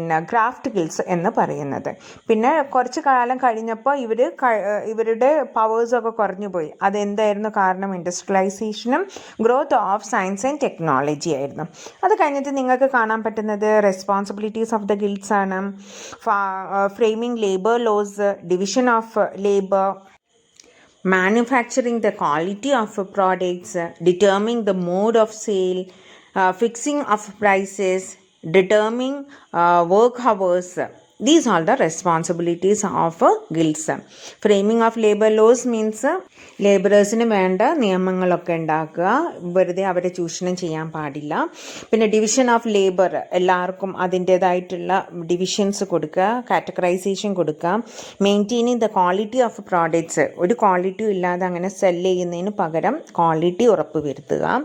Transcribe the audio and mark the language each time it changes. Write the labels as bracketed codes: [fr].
[ml] Craft gills എന്ന് പറയുന്നത്. പിന്നെ കുറച്ച് കാലം കഴിഞ്ഞപ്പോൾ ഇവരുടെ പവേഴ്സൊക്കെ കുറഞ്ഞു പോയി. അതെന്തായിരുന്നു കാരണം? ഇൻഡസ്ട്രിയലൈസേഷനും [en] growth of science and technology [ml] ആയിരുന്നു. അത് കഴിഞ്ഞിട്ട് നിങ്ങൾക്ക് കാണാൻ പറ്റുന്നത് [en] responsibilities of the guilds [ml] ആണ്. [en] Framing labour laws, division of labour, manufacturing the quality of products, determining the mode of sale, fixing of prices, determining work hours. These are the responsibilities of guilds. Framing of labor laws means [ml] ലേബറേഴ്സിന് വേണ്ട നിയമങ്ങളൊക്കെ ഉണ്ടാക്കുക, വെറുതെ അവരെ ചൂഷണം ചെയ്യാൻ പാടില്ല. പിന്നെ [en] division of labour, [ml] എല്ലാവർക്കും അതിൻ്റേതായിട്ടുള്ള ഡിവിഷൻസ് കൊടുക്കുക, കാറ്റഗറൈസേഷൻ കൊടുക്കുക. [en] maintaining the quality of products, [ml] ഒരു ക്വാളിറ്റിയും ഇല്ലാതെ അങ്ങനെ സെല് ചെയ്യുന്നതിന് പകരം ക്വാളിറ്റി ഉറപ്പ് വരുത്തുക.